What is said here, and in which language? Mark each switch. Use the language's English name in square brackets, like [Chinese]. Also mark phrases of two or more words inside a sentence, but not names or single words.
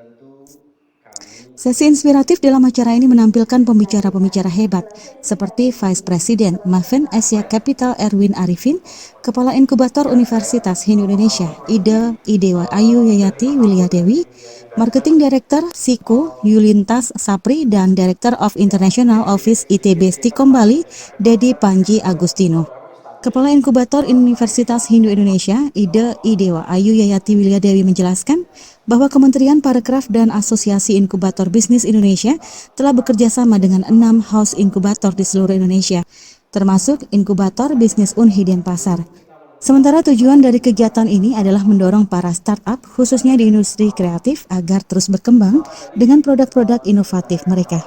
[Indonesian] Sesi inspiratif dalam acara ini menampilkan pembicara-pembicara hebat seperti [English] Vice President [Indonesian] Maven Asia Capital Erwin Arifin, Kepala Inkubator Universitas Hindu Indonesia Ida Idewa Ayu Yayati Wilyadewi, [English] Marketing Director [Indonesian] SIKO Yulintas Sapri dan [English] Director of International Office [Indonesian] ITB Stikom Bali Dedi Panji Agustino. Kepala Inkubator Universitas Hindu Indonesia, Ida Idewa Ayu Yayati Wilyadewi menjelaskan bahwa Kementerian Parekraf dan Asosiasi Inkubator Bisnis Indonesia telah bekerja sama dengan 6 house inkubator di seluruh Indonesia, termasuk Inkubator Bisnis UNHI Denpasar. Sementara tujuan dari kegiatan ini adalah mendorong para startup, khususnya di industri kreatif, agar terus berkembang dengan produk-produk inovatif mereka.